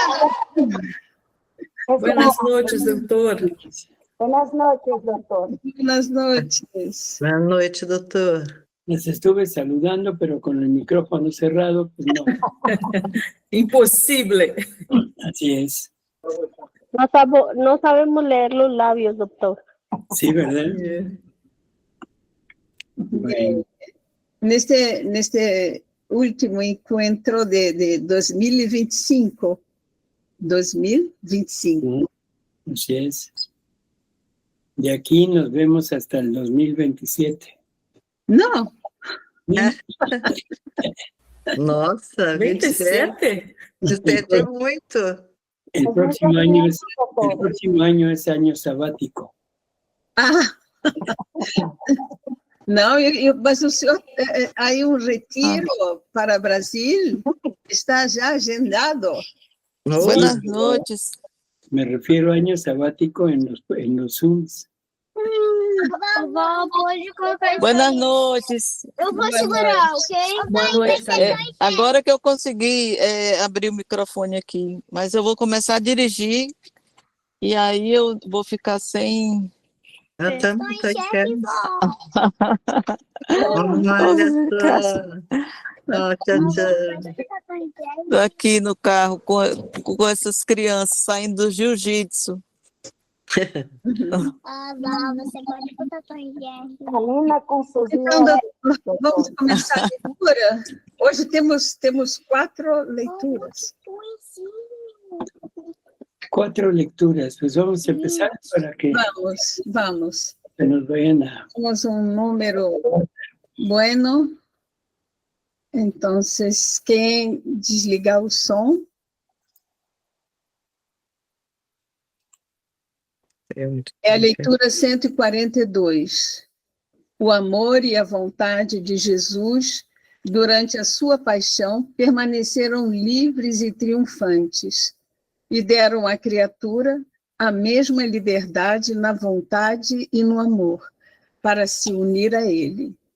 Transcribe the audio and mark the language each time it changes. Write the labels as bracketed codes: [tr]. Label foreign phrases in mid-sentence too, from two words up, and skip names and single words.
[es] Buenas noches, doutor. Buenas noches, doctor. Buenas noches. [pt] Boa noite, doutor. [es] Les estuve saludando, pero con el micrófono cerrado, pues no. [pt] Impossível. [es] Así es. No sabemos leer los labios, doctor. Sí, ¿verdad? Bueno, En este último encuentro de 2025. 2025. así es. De aquí nos vemos hasta el 2027. [pt] Não, Nossa, 27? 27 é muito. [es] El próximo año es año sabático. [pt] não, mas o senhor, aí retiro para Brasil está já agendado. [es] Buenas noches. Me refiero a año sabático en los Zooms. [pt] Vovó, pode colocar isso. [es] Buenas noches. [pt] Eu vou segurar, ok? Boa noite, Agora que eu consegui abrir o microfone aqui, mas eu vou começar a dirigir e aí eu vou ficar sem... Eu também estou enxergando. Olha só. Oh, tchau. aqui no carro com essas crianças saindo do jiu-jitsu. Vó, você pode botar tua ideia. Ali na confusão. Então, vamos começar a leitura? Hoje temos 4 leituras. [es] 4 lecturas. Pues vamos a empezar para que Vamos. se nos vayan a... [pt] Temos número bueno. [es] Entonces, [pt] quem desligar o som? É a leitura 142. O amor e a vontade de Jesus, durante a sua paixão, permaneceram livres e triunfantes, e deram à criatura a mesma liberdade na vontade e no amor, para se unir a ele.